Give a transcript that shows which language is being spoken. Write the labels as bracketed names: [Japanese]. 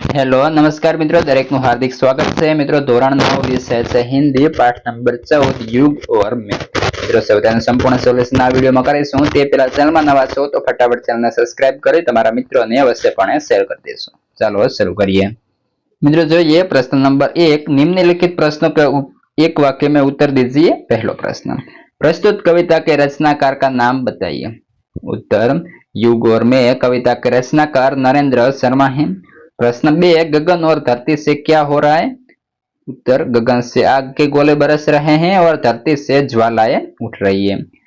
[Gujarati] Hello नमस्कार मित्रों, दरेकનું हार्दिक स्वागत છે। મિત્રો ધોરણ 9 વિષય છે હિન્દી, પાઠ નંબર 14 યુગ और मैं। મિત્રો સૌથી સંપૂર્ણ સોલ્યુશન આ વિડિયોમાં કરીશું। તે પહેલા ચેનલમાં નવા છો તો ફટાફટ ચેનલને સબસ્ક્રાઇબ કરી તમારા મિત્રોને અવશ્યપણે શેર કરી દેશો। ચાલો શરૂ કરીએ। મિત્રો જોઈએ [Hindi] प्रश्न नंबर 1। निम्नलिखित प्रश्नों का एक वाक्य में उत्तर दीजिए। पहला प्रश्न, प्रस्तुत कविता के रचनाकार का नाम बताइए। उत्तर, युग और मैं कविता के रचनाकार नरेंद्र शर्मा हैं। प्रश्न 2, गगन और धरती से क्या हो रहा है। उत्तर, गगन से आग के गोले बरस रहे हैं और धरती से ज्वालाएं उठ रही है।